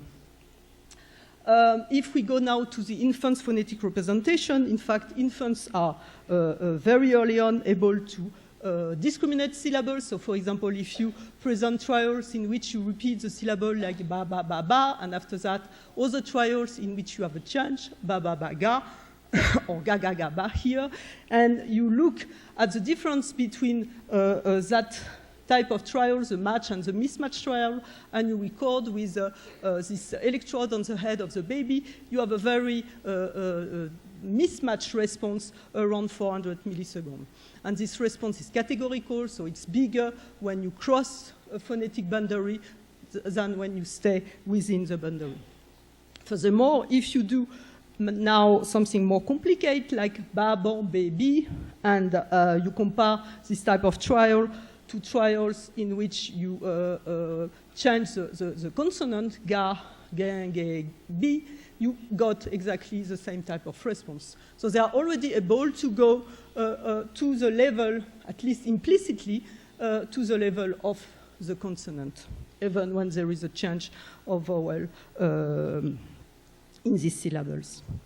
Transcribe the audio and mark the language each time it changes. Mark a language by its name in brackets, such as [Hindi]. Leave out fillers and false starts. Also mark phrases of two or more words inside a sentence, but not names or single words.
[English] If we go now to the infant's phonetic representation, in fact, infants are very early on able to discriminate syllables. So, for example, if you present trials in which you repeat the syllable like ba, ba, ba, ba, and after that, other trials in which you have a change, ba, ba, ba, ga, or ga, ga, ga, ba here, and you look at the difference between that type of trials, the match and the mismatch trial, and you record with this electrode on the head of the baby, you have a very mismatched response around 400 milliseconds. And this response is categorical, so it's bigger when you cross a phonetic boundary than when you stay within the boundary. Furthermore, if you do now something more complicated, like ba, bon, baby, and you compare this type of trial to trials in which you change the consonant, ga, gen, ge, bi, you got exactly the same type of response. So they are already able to go to the level, at least implicitly, to the level of the consonant, even when there is a change of vowel in these syllables.